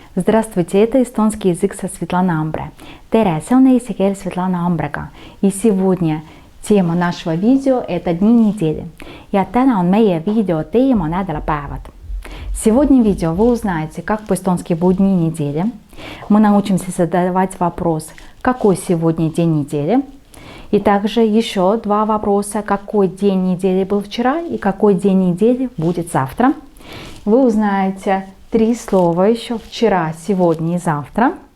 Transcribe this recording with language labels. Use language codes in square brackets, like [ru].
[ru] Здравствуйте, это эстонский язык со Светланой Амбре. [et] Tere, see on eesti keel Svetlana Ambrega. [ru] И сегодня тема нашего видео – это дни недели. [et] Ja täna on meie видео teema nädalapäevad. [ru] Сегодня в видео вы узнаете, как по-эстонски будут дни недели. Мы научимся задавать вопрос, какой сегодня день недели. И также еще два вопроса, какой день недели был вчера и какой день недели будет завтра. Вы узнаете три слова еще вчера, сегодня и завтра.